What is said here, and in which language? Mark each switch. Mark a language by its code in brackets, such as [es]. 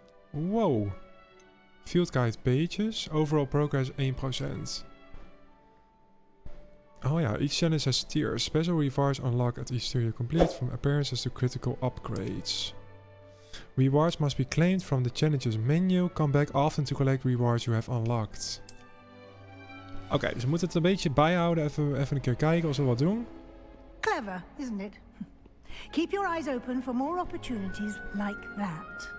[en] Wow. Field guide pages. Overall progress 1%. Oh ja, each challenge has tiers. Special rewards unlock at each tier you complete, from appearances to critical upgrades. Rewards must be claimed from the challenges menu. Come back often to collect rewards you have unlocked. [nl] Oké, dus we moeten het een beetje bijhouden. Even een keer kijken als we wat doen. [en] Clever, isn't it? Keep your eyes open for more opportunities like that.